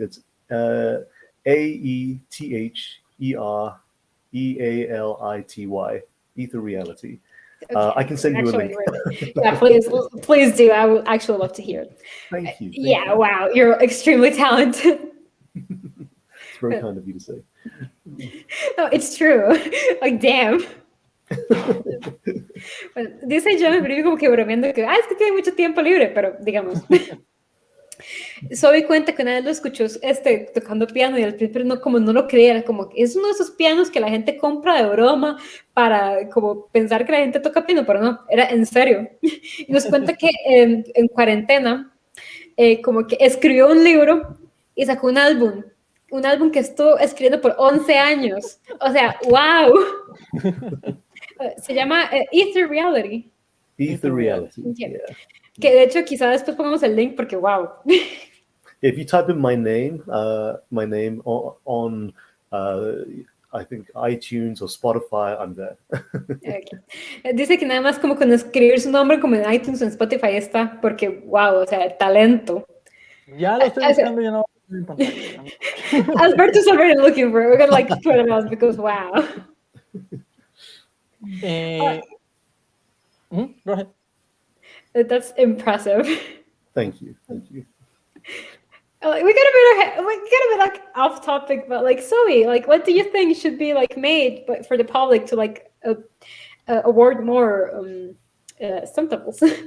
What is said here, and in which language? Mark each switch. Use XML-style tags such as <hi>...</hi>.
<en>It's AETHEREALITY. Ether Reality. I can send you a link. Yeah, please do. I would actually love to hear it. Thank you. Yeah, wow, you're extremely talented. It's very kind of you to say. No, it's true. Like, damn.</en> <es>Bueno, dice John, pero como que bromeando que es que tiene mucho tiempo libre, pero digamos. Zoe cuenta que una vez lo escuchó tocando piano y al principio no lo creía, como que es uno de esos pianos que la gente compra de broma para como pensar que la gente toca piano, pero no, era en serio. Y nos cuenta que en cuarentena como que escribió un libro y sacó un álbum que estuvo escribiendo por 11 años. O sea, wow. Se llama Ether Reality. Ether Reality.</es> <en>Yeah.</en> <es>Que de hecho quizá después pongamos el link porque wow.</es> <en>If you type in my name on I think iTunes or Spotify, I'm there. Okay.</en> <es>Dice que nada más como con escribir su nombre como en iTunes o en Spotify está, porque wow, o sea, talento. Ya lo estoy buscando, ya no en pantalla.</es> <en>Alberto's already looking for it. We're gonna like put it out because wow. Go ahead. That's impressive. Thank you. We got a bit like off topic, but like Zoe, like what do you think should be like made but for the public to like award more stunt doubles?</en>